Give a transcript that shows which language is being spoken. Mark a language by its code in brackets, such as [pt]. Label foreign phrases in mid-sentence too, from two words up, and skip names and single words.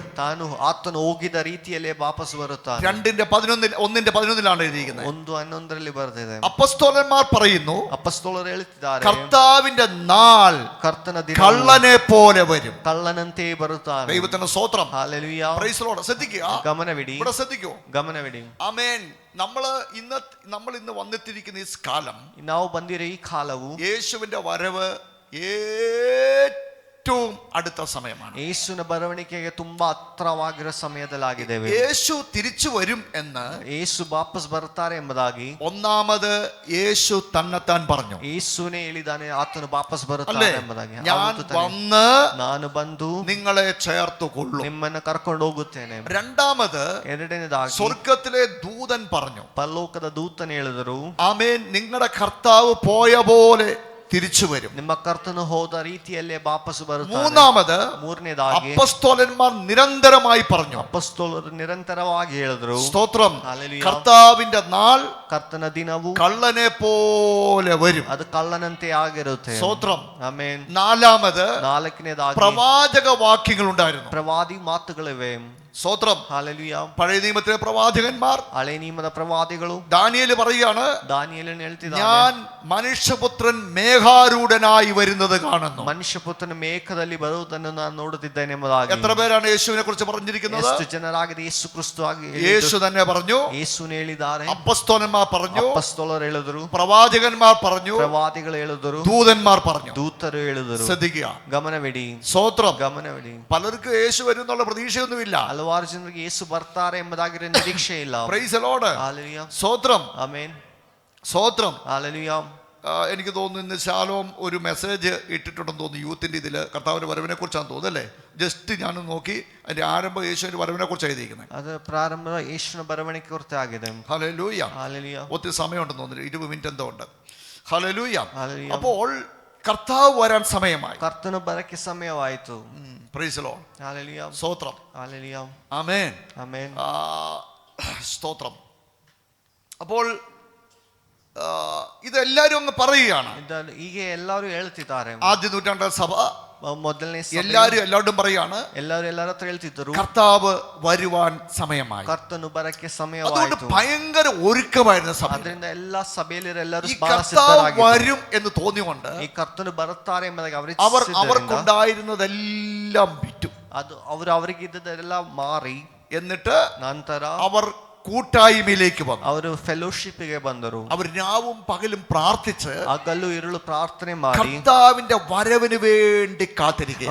[kn] ತಾನು ಆತನು ಹೋಗಿದ ರೀತಿಯಲ್ಲೇ ವಾಪಸ್ ಬರುತ್ತಾನೆ. [ml] 2:11 എഴുതിയിരിക്കുന്നത്. [kn] 1:11 ಬರೆದಿದೆ. [ml] അപ്പോസ്തലന്മാർ പറയുന്നു, [kn] ಅಪೊಸ್ತಲರು ಹೇಳುತ್ತಿದ್ದಾರೆ, [ml] കർത്താവിന്റെ നാൾ [kn] ಕರ್ತನ ದಿನ [ml] കള്ളനെ പോലെ വരും. [kn] ಕಳ್ಳನಂತೆ ಬರುತ್ತಾನೆ. [ml] ദൈവത്തിന് സ്തോത്രം. ഹല്ലേലൂയ. [en] Praise the Lord. ശ്രദ്ധിക്കുക, [kn] ಗಮನವಿಡಿ, [ml] ഇവിടെ ശ്രദ്ധിക്കൂ. [kn] ಗಮನವಿಡಿ. [ml] ആമേൻ. നമ്മൾ ഇന്ന് വന്നെത്തിയിരിക്കുന്ന ഈ കാലം, [kn] ನಾವು ಬಂದಿರೋ ಈ ಕಾಲವು [ml] യേശുവിന്റെ വരവ് ഏറ്റവും അടുത്ത സമയമാണ്. [kn] യേശുവിನ ಬರವಣಿಗೆಗೆ ತುಂಬಾ ಹತ್ರವಾಗಿರೋ ಸಮಯದಲ್ಲಾಗಿದ್ದೇವೆ. [ml] യേശു തിരിച്ചു വരും എന്ന്, [kn] യേശು ವಾಪಸ್ ಬರ್ತಾರೆ ಎಂಬುದಾಗಿ [ml] ഒന്നാമത് യേശു തന്നെത്താൻ പറഞ്ഞു. [kn] ಯೇಸುನೇ ಹೇಳಿದಾನೆ, ಆತನು ವಾಪಸ್ ಬರುತ್ತಾನೆ ಎಂಬುದಾಗಿ. [ml] ഞാൻ വന്ന് [kn] ನಾನು ಬಂದು [ml] നിങ്ങളെ ചേർത്തുകൊള്ളും. [kn] ನಿಮ್ಮನ್ನು ಕರ್ಕೊಂಡು ಹೋಗುತ್ತೇನೆ. [ml] രണ്ടാമത് [kn] ಎರಡನೇದಾಗಿ [ml] സ്വർഗത്തിലെ ദൂതൻ പറഞ്ഞു, [kn] ಪರಲೋಕದ ದೂತನು ಹೇಳಿದರು, [ml] ആമേൻ, നിങ്ങളുടെ കർത്താവ് പോയ പോലെ തിരിച്ചു വരും. [kn] ನಿಮ್ಮ ಕರ್ತನು ಹೋದ ರೀತಿಯಲ್ಲೇ ವಾಪಸ್ ಬರುತ್ತಾನೆ. [ml] മൂന്നാമത് [kn] ಮೂರನೇದಾಗಿ [ml] അപ്പോസ്തലന്മാർ നിരന്തരമായി പറഞ്ഞു, [kn] ಅಪೊಸ್ತಲರು ನಿರಂತರವಾಗಿ ಹೇಳಿದರು, [ml] സ്തോത്രം, ഹല്ലേലൂയ, കർത്താവിന്റെ നാൾ [kn] ಕರ್ತನ ದಿನವು [ml] കള്ളനെ പോലെ വരും. [kn] ಅದು ಕಳ್ಳನಂತೆ ಆಗಿರುತ್ತೆ. [ml] സ്തോത്രം. [kn] ಆಮೆನ್. [ml] നാലാമത് [kn] ನಾಲ್ಕನೇದಾಗಿ [ml] പ്രവാചക വാക്യങ്ങൾ ഉണ്ടായിരുന്നു. [kn] ಪ್ರವಾದಿ ಮಾತುಗಳಿವೆ. [ml] സ്തോത്രം. [en] Hallelujah. [ml] പഴയ നിയമത്തിലെ പ്രവാചകന്മാർ, [kn] ಹಳೆ ನಿಯಮದ ಪ್ರವಾದಿಗಳು [ml] ദാനിയേൽ പറയുകയാണ്, [kn] ದಾನಿಯೇಲನು ಹೇಳ್ತಿದ್ದಾನೆ, [ml] ഞാൻ മനുഷ്യപുത്രൻ മേഘാരൂഢനായി വരുന്നത് കാണുന്നു. [kn] ಮನುಷ್ಯಪುತ್ರನ ಮೇಘದಲ್ಲಿ ಬರುವುದನ್ನು ನಾನು ನೋಡುತ್ತಿದ್ದೇನೆ ಎಂಬುದಾಗಿ. [ml] എത്ര പേരാണ് യേശുവിനെ കുറിച്ച് പറഞ്ഞിരിക്കുന്നത്? [kn] ಎಷ್ಟು ಜನರಾಗಿದೆ ಯೇಸು ಕ್ರಿಸ್ತು ಆಗಿ [ml] യേശു തന്നെ പറഞ്ഞു, [kn] ಯೇಸುನೇ ಹೇಳಿದ್ದಾರೆ, [ml] അപ്പസ്തോലന്മാർ പറഞ്ഞു, [kn] ಅಪೊಸ್ತಲರು ಹೇಳಿದರು, [ml] പ്രവാചകന്മാർ പറഞ്ഞു, [kn] ಪ್ರವಾದಿಗಳು ಹೇಳಿದರು, [ml] ദൂതന്മാർ പറഞ്ഞു. [kn] ದೂತರು ಹೇಳಿದರು. [ml] ശ്രദ്ധിക്കുക, [kn] ಗಮನವಿಡಿ, [ml] സ്തോത്രം. [kn] ಗಮನವಿಡಿ. [ml] പലർക്കും യേശു വരും എന്നുള്ള പ്രതീക്ഷയൊന്നുമില്ല. [kn] ಹಲವಾರು ಜನರಿಗೆ ಯೇಸು ಬರ್ತಾರೆ ಎಂಬುದಾಗಿರೋ ನಿರೀಕ್ಷೆ ಇಲ್ಲ. [en] Praise the Lord. [ml] ഹല്ലേലൂയ. സ്തോത്രം. ആമേൻ. സ്തോത്രം. ഹല്ലേലൂയ. എനിക്ക് തോന്നുന്നു ഇന്ന് ശാലോം ഒരു മെസ്സേജ് ഇട്ടിട്ടുണ്ടെന്ന് തോന്നുന്നു യൂത്തിൻ്റെ ഇതിൽ, കർത്താവിൻ്റെ വരവിനെ കുറിച്ചാണ് തോന്നുന്നു അല്ലേ? ജസ്റ്റ് ഞാൻ നോക്കി, അതിന്റെ ആരംഭം യേശുവിന്റെ വരവിനെ കുറിച്ച് എഴുതിയിരിക്കുന്നത്. അത് പ്രാരംഭ യേശുവിന്റെ വരവിനെ കുറിച്ചാಗಿದೆ. ഹല്ലേലൂയ. ഹല്ലേലൂയ. ഒത്തിരി സമയമുണ്ടെന്ന് തോന്നുന്നു, 20 മിനിറ്റ് എന്തോ ഉണ്ട്. ഹല്ലേലൂയ. ഹല്ലേലൂയ. അപ്പോൾ കർത്താവ് വരാൻ സമയമായി, [kn] കർത്തನು ಬರಕ್ಕೆ ಸಮಯವಾಯಿತು. [en] Praise the Lord. [ml] ഹല്ലേലൂയ. സ്തോത്രം. ഹല്ലേലൂയ. ആമേൻ. ആമേൻ. സ്തോത്രം. അപ്പോൾ ഇതെല്ലാരും അങ്ങ് പറയുകയാണ്. [kn] ಹೀಗೆ ಎಲ್ಲರೂ ಹೇಳ್ತಿದ್ದಾರೆ. [ml] ആദ്യ നൂറ്റാണ്ടിലെ സഭ [kn] ಮೊದಲನೇ [ml] എല്ലാവരും പറയാണ്, [kn] ಎಲ್ಲರ ಹತ್ರ ಹೇಳ್ತಿದ್ರು, [ml] കർത്താവ് വരുവാൻ സമയമായി, [kn] ಕರ್ತನು ಬರಕ್ಕೆ [ml] അതുകൊണ്ട് [kn] ಸಮಯವಾಯಿತು. [ml] ഭയങ്കര ഒരുക്കമായിരുന്ന സഭ. [kn] ಅದರಿಂದ ಎಲ್ಲಾ ಸಭೆಯಲ್ಲಿ ಎಲ್ಲರೂ [ml] ഈ കർത്താവ് വരും എന്ന് തോന്നിയുകൊണ്ട് [kn] ಈ ಕರ್ತನು ಬರುತ್ತಾರೆ ಎಂಬುದಾಗಿ [ml] അവർ അവർക്കുണ്ടായിരുന്നതെല്ലാം വിറ്റു. [kn] ಅದು ಅವರಿಗೆ ಇದ್ದದೆಲ್ಲ ಮಾರಿ, [ml] എന്നിട്ട് [kn] ನಂತರ [ml] അവർ കൂട്ടായ്മയിലേക്ക് വന്നു. [kn] ಅವರು ಫೆಲೋಶಿಪ್ಗೆ ಬಂದರು. [ml] അവർ രാവും പകലും പ്രാർത്ഥിച്ച് [kn] ಹಗಲು ഇരുಳು ಪ್ರಾರ್ಥನೆ ಮಾಡಿ [ml] കർത്താവിന്റെ വരവിന് വേണ്ടി കാത്തിരിക്കുക.